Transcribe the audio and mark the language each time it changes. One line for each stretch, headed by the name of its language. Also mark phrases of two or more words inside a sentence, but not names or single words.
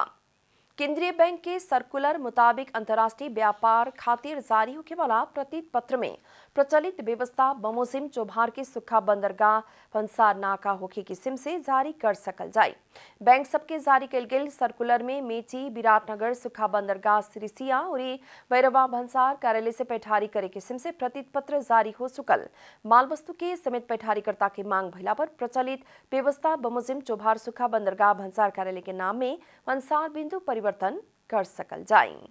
Bhojpuri: केंद्रीय बैंक के सर्कुलर मुताबिक अंतर्राष्ट्रीय व्यापार खातिर जारी होके वाला प्रतिपत्र में प्रचलित व्यवस्था बमोजिम चोभार के सुखा बंदरगाह भंसार नाका होके किस्म से जारी कर सकल जाए। बैंक सबके जारी कैल गेल सर्कुलर में मेची, विराटनगर, सुखा बंदरगाह सिरिसिया और भैरवा भंसार कार्यालय से पैठारी करे किस्म से प्रतिपत्र जारी हो चुकल माल वस्तु के समेत पैठारीकर्ता की मांग भइला पर प्रचलित व्यवस्था बमोजिम चोभार सुखा बंदरगाह भंसार कार्यालय के नाम में भंसार बिंदु परिवर्तन कर सकल जाए।